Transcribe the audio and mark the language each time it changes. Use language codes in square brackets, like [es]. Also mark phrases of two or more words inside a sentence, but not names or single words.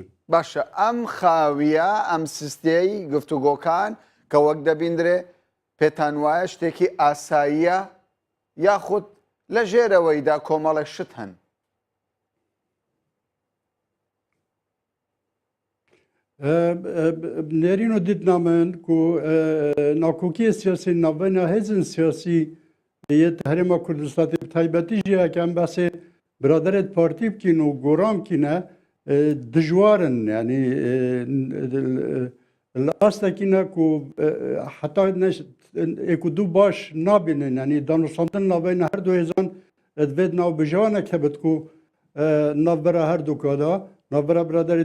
[ckb] باشە ئەم خاویە ئەم سیستەی گفتوگۆکان کە وەک دەبیندرێ پێتان وایە شتێکی ئاساییە یاخود لە ژێرەوەیدا کۆمەڵێک شت هەن؟ [ku] نێرین و دیتنامن ku nakokiyê siyasî navbena hêzên siyasî yê Herêma Kurdistanê bi taybetî jî heke em behsê biraderê partî bikîn û goran bikîne dijwar in yanî li astekî ne ku heta êku du baş nabînin yanî danûstandin navbena her du hêzan divê navbijanek hebit ku navbera her du kada navbera biraderê